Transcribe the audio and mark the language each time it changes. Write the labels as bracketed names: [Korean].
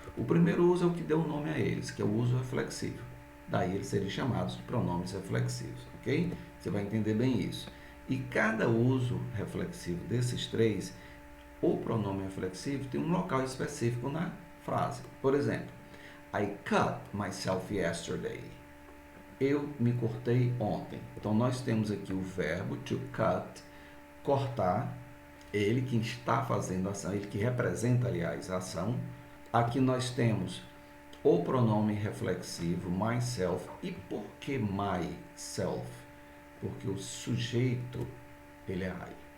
[Portuguese] O primeiro uso é o que deu o nome a eles, que é o uso reflexivo. Daí eles serem chamados de pronomes reflexivos, ok? Você vai entender bem isso. E cada uso reflexivo desses três, o pronome reflexivo tem um local específico na frase. Por exemplo, [English] I cut myself yesterday. [Portuguese] Eu me cortei ontem. Então, nós temos aqui o verbo to cut, cortar, ele que está fazendo a ação, ele que representa, aliás, a ação. Aqui nós temos o pronome reflexivo, myself. E por que myself? Porque o sujeito, ele é I.